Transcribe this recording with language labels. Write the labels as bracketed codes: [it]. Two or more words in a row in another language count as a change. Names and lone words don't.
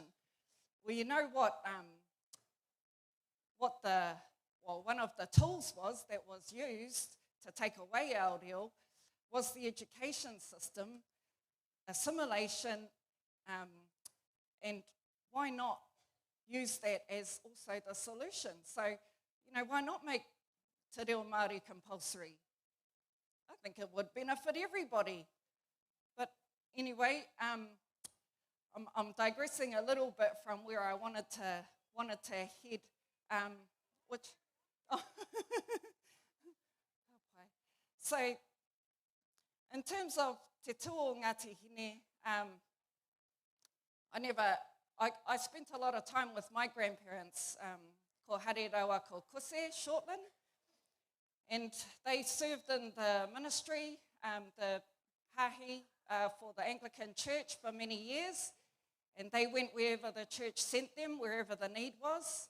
[en] Well, you know what one of the tools was that was used to take away our reo was the education system, assimilation, and why not use that as also the solution? So, you know, why not make [mi] te reo Māori [en] compulsory? I think it would benefit everybody. But anyway, I'm digressing a little bit from where I wanted to head, which... Oh. So, in terms of [mi] te tuo [en] Ngāti Hine, I spent a lot of time with my grandparents, [mi] ko Hare Rawa ko Kuse, Shortland, [en] and they served in the ministry, the hahi for the Anglican Church for many years, and they went wherever the church sent them, wherever the need was.